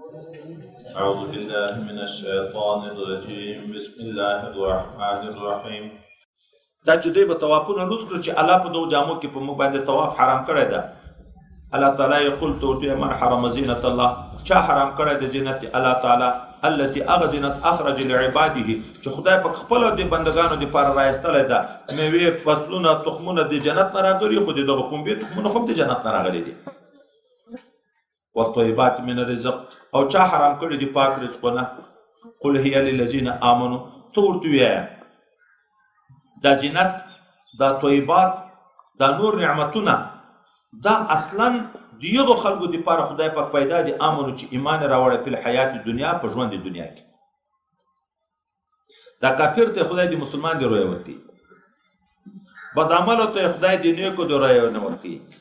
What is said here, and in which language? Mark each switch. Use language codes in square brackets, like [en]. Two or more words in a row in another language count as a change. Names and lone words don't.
[ar] أعوذ بالله من الشيطان الرجيم بسم الله الرحمن الرحيم. [ps] دا چې دوی به طوافونه لوټ کړو چې الله په دغو جامو کې په موږ باندې طواف حرام کړی ده. [ar] الله تعالی یقول [ps] تو [ar] من حرم زینت الله، [ps] چا حرام کړی د زینت الله تعالی التي هغه زینت [ar] اخرج لعباده [ps] چې خدای په خپل د بندگانو لپاره رایستلی ده. میوې، فصلونه، تخمونه د جنت نه راغلي، خو دغه پنبې تخمونه خو د جنت نه راغلي دي. [ar] والطيبات من الرزق، [ps] او چا حرام کړی دي پاک رزقونه. [ar] قل هي للذین آمنوا، [ps] تو ورته ووایه دا زینت، دا طیبات، دا نور نعمتونه دا اصلا د یغو خلکو دپاره خدای پاک پیدا دي آمنو چې ایمان راوړی په [ar] حیات دنیا، [ps] په ژوند د دنیا کې. دا کافر ته خدای د مسلمان د رویه ورکوي، بد عملو ته خدای د نیکو د رویه نه ورکوي.